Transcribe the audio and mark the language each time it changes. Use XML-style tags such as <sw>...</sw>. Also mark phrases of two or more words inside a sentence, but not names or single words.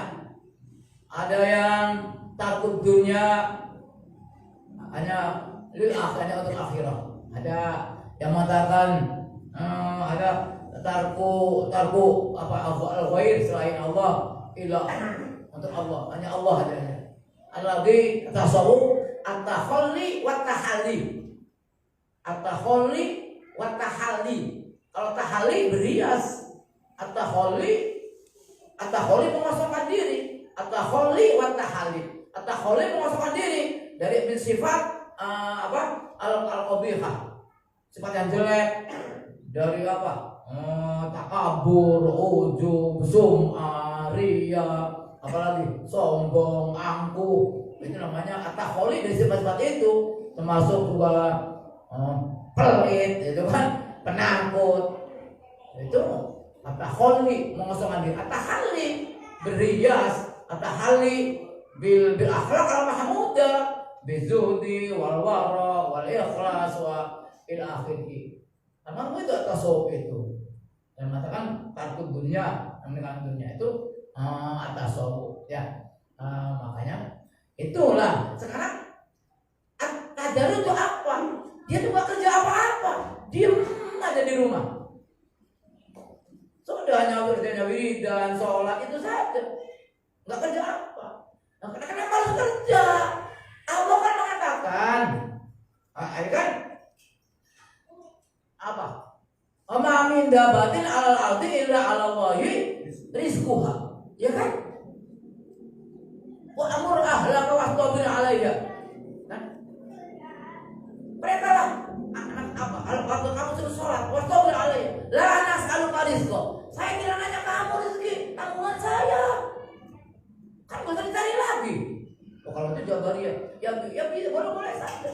<id>Ada yang takut dunia hanya untuk akhirat. Ada yang mengatakan ada tarku apa al-ghair selain Allah ilah untuk Allah, hanya Allah adanya. Ada lagi tasawuf</id> <ar>التخلي والتحلي. التخلي والتحلي.</ar> <id>Kalau tahalli berias, at-takhalli mengosongkan diri,</id> <ar>التخلي والتحلي.</ar> <id>At-takhalli mengosongkan diri dari sifat al-qabihah, sifat yang jelek, dari apa? Takabur, ujub, sum'ah, riya, apalagi sombong, angkuh. Itu namanya at-takhalli dari sifat-sifat itu, termasuk juga pelit, itu kan, penakut. Itu at-takhalli mengosongkan diri. At-tahalli berias,</id> <ar>التحلي بالأخلاق المحمودة بالزهد والورع والإخلاص وإلى آخره.</ar> <id>Karena itu tasawuf itu. Dan mengatakan takut dunia, meninggalkan dunia itu tasawuf ya. Makanya itulah sekarang tadarus itu apa? Dia tuh gak kerja apa-apa, diem aja di rumah. Sudahnya kerjanya wiridan, sholat itu saja, nggak kerja apa. Nah, kenapa harus kerja? Allah kan mengatakan, kan apa?</id> <ar>ما من دابة على الأرض إلا على الله رزقها.</ar> <id>Ya kan?</id> <ar>وأمر أهلك واصطبر عليها.</ar> <id>Kan? Mereka lah apa? Kalau kamu suruh sholat,</id> <ar>واصطبر عليها. لا نسألك رزقا.</ar> <id>Saya tidak nanya kamu rezeki, tanggungan saya. Kan gak usah dicari lagi. Oh, kalau itu jawabannya, ya bisa boleh saja.</id>